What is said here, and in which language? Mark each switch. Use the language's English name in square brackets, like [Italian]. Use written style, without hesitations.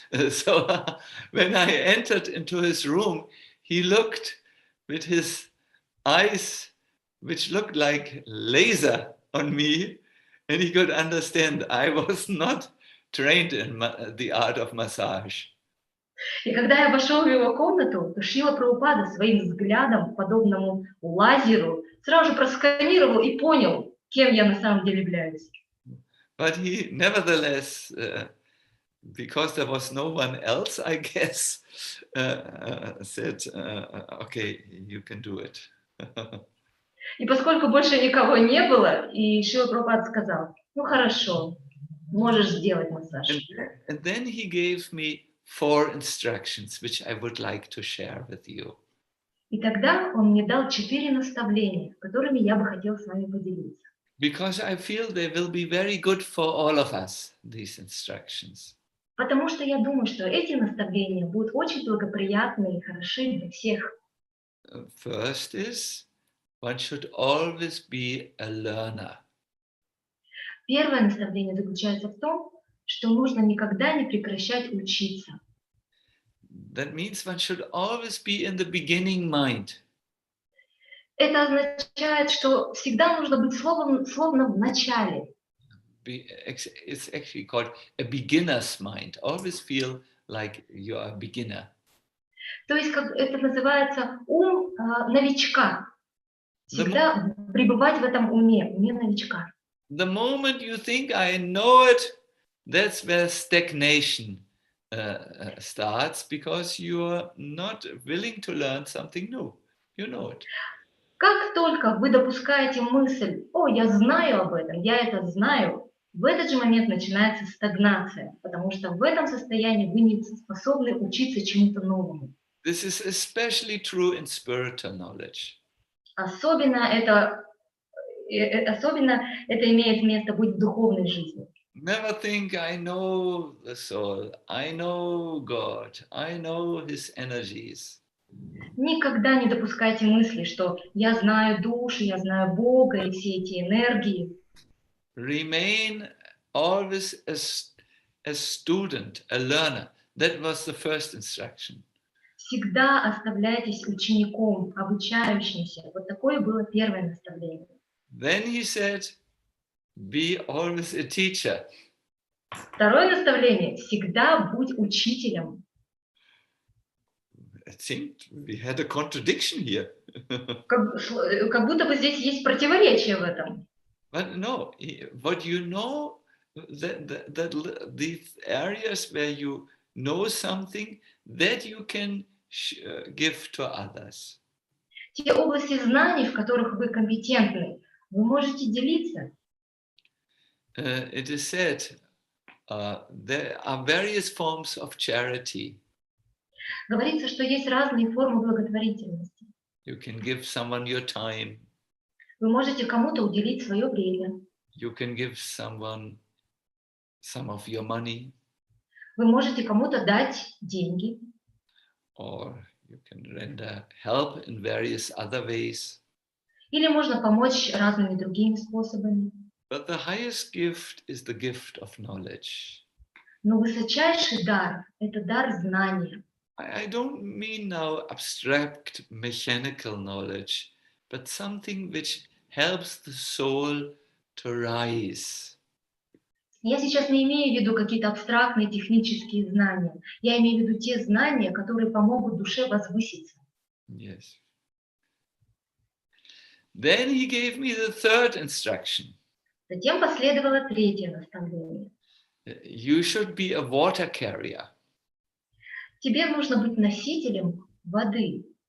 [English] So when I entered into his room, he looked with his eyes, which looked like laser on me, and he could understand I was not trained in the art of massage. [Russian] И когда я вошел в его комнату, то Шрила Прабхупада своим взглядом, подобному лазеру, сразу же просканировал и понял, кем я на самом деле являюсь. [English] But he nevertheless, because there was no one else, I guess, said, okay, you can do it. [Russian] И поскольку больше никого не было, и Шрила Прабхупада сказал, ну хорошо, можешь сделать массаж. [English] And then he gave me 4 instructions, which I would like to share with you. [Russian] И тогда он мне дал 4 наставления, которыми я бы хотела с вами поделиться. [English] Because I feel they will be very good for all of us, these instructions. [Russian] Потому что я думаю, что эти наставления будут очень благоприятны и хороши для всех. [English] First is, one should always be a learner. [Russian] Первое наставление заключается в том, что нужно никогда не прекращать учиться. [English] That means one should always be in the beginning mind. [Russian] Это означает, что всегда нужно быть словно в начале. [English] It's actually called a beginner's mind. Always feel like you are a beginner. [Russian] То есть как это называется ум новичка. Всегда пребывать в этом уме новичка. [English] The moment you think I know it, that's where stagnation starts, because you are not willing to learn something new. You know it. [Russian] Как только вы допускаете мысль, о, я знаю об этом, я это знаю, в этот же момент начинается стагнация, потому что в этом состоянии вы не способны учиться чему-то новому. [English] This is especially true in spiritual knowledge. [Russian] Особенно это имеет место быть в духовной жизни. [English] Never think I know the soul, I know God, I know His energies. [Russian] Никогда не допускайте мысли, что я знаю душу, я знаю Бога и все эти энергии. [English] Remain always a student, a learner. That was the first instruction. [Russian] Всегда оставляйтесь учеником, обучающимся. Вот такое было первое наставление. [English] Then he said, be always a teacher. [Russian] Второе наставление – всегда будь учителем. [English] It seemed we had a contradiction here. [Russian] Как будто бы здесь есть противоречие в этом. [English] But no, what you know, that these areas where you know something that you can give to others. [Russian] Те области знаний, в которых вы компетентны, вы можете делиться. [English] It is said there are various forms of charity. [Russian] Говорится, что есть разные формы благотворительности. [English] You can give someone your time. [Russian] Вы можете кому-то уделить свое время. [English] You can give someone some of your money. [Russian] Вы можете кому-то дать деньги. [English] Or you can render help in various other ways. [Russian] Или можно помочь разными другими способами. [English] But the highest gift is the gift of knowledge. [Russian] Но высочайший дар – это дар знания. [English] I don't mean now abstract mechanical knowledge, but something which helps the soul to rise. [Russian] Я сейчас не имею в виду какие-то абстрактные технические знания. Я имею в виду те знания, которые помогут душе возвыситься. [English] Yes. Then he gave me the third instruction. [Russian] Затем последовало третье наставление. [English] You should be a water carrier. [Russian] Тебе нужно быть носителем воды.